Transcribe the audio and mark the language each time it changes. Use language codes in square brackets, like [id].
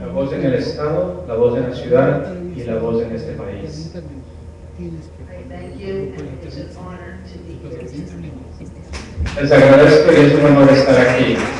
[es] La voz en el Estado, la voz en la ciudad y la voz en este país. [en] I thank you, and it's an honor to be here. [es] Les agradezco y es un honor estar aquí.